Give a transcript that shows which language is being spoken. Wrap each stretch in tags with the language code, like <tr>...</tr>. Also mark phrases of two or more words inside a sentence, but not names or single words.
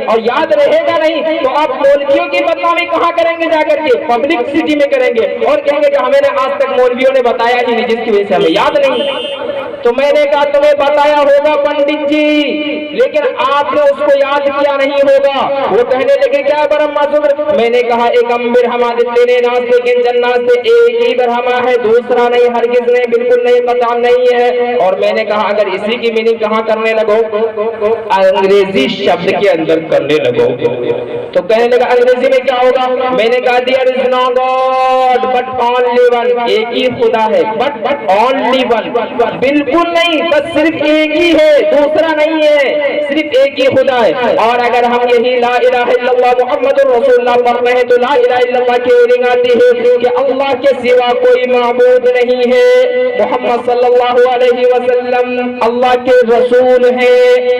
<ur>اور یاد رہے گا نہیں تو آپ مولویوں کی بدنامی کہاں کریں گے؟ جا کر کے پبلک سٹی میں کریں گے اور کہیں گے کہ ہمیں نے آج تک مولویوں نے بتایا ہی نہیں، جس کی وجہ سے ہمیں یاد نہیں۔ تو میں نے کہا تمہیں بتایا ہوگا پنڈت جی، لیکن آپ نے اس کو یاد کیا نہیں ہوگا۔ وہ کہنے لگے کیا برہما سوتر؟ میں نے کہا</ur> <sa>एकम् ब्रह्म दत्ते नास्ते किञ्चन नास्ते,</sa> <ur>ایک ہی برہما ہے، دوسرا نہیں، ہرگز نہیں، بالکل نہیں، قطعا نہیں ہے۔ اور میں نے کہا اگر اسی کی میننگ کہاں کرنے لگو؟ انگریزی شبد کے اندر کرنے لگو تو کہنے لگا انگریزی میں کیا ہوگا؟ میں نے کہا</ur> <en>there is no God but only one،</en> <ur>ایک ہی خدا ہے</ur> <en>but only one،</en> <ur>بالکل نہیں، بس صرف ایک ہی ہے، دوسرا نہیں ہے، صرف ایک ہی خدا ہے۔ اور اگر ہم یہی</ur> <ar>لا الہ الا اللہ محمد رسول اللہ</ar> <ur>پڑھتے ہیں تو</ur> <ar>لا الہ الا اللہ</ar> <ur>کی میننگ آتی ہے کہ اللہ کے سوا کوئی معبود نہیں ہے، محمد</ur> <ar>صلی اللہ علیہ وسلم</ar> <ur>اللہ کے رسول ہیں۔</ur>